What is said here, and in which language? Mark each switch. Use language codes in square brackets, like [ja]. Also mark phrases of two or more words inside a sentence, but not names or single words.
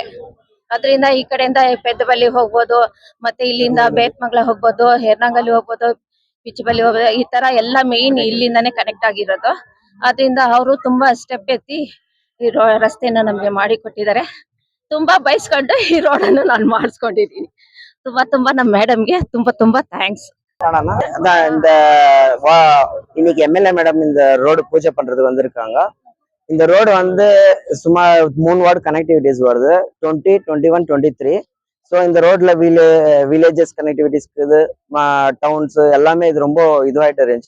[kn] ಅದರಿಂದ ಈ ಕಡೆಯಿಂದ ಪೆದ್ದಬಲ್ಲಿ ಹೋಗ್ಬೋದು, ಮತ್ತೆ ಇಲ್ಲಿಂದ ಬೇತ್ಮಂಗ್ಲ ಹೋಗ್ಬೋದು, ಹೇರ್ನಂಗಲ್ಲಿ ಹೋಗ್ಬೋದು, ಪಿಚ್ಬಲ್ಲಿ ಹೋಗ್ಬೋದು. ಈ ತರ ಎಲ್ಲ ಮೇನ್ ಇಲ್ಲಿಂದಾನೇ ಕನೆಕ್ಟ್ ಆಗಿರೋದು. ಅದರಿಂದ ಅವರು ತುಂಬಾ ಸ್ಟೆಪ್ ಎತ್ತಿ ಈ ರಸ್ತೆನ ನಮ್ಗೆ ಮಾಡಿ ಕೊಟ್ಟಿದ್ದಾರೆ. ತುಂಬಾ ಬಯಸ್ಕೊಂಡು ಈ ರೋಡನ್ನು ನಾನು ಮಾಡಿಸ್ಕೊಂಡಿದ್ದೀನಿ. ತುಂಬಾ ನಮ್ಮ ಮೇಡಮ್ಗೆ ತುಂಬಾ தேங்க்ஸ். [ta] இந்த இன்னைக்கு [en] MLA madam [ta] இந்த ரோடு பூஜை பண்றதுக்கு வந்திருக்காங்க. இந்த ரோடு வந்து சுமார் 3 [en] ward connectivities [ta] வருது, 20, 21, 23. ஸோ இந்த ரோட்ல [en] villages connectivities [ta] இருக்குது, டவுன்ஸ் எல்லாமே இது ரொம்ப இதுவாயிட்டு இருந்துச்சு.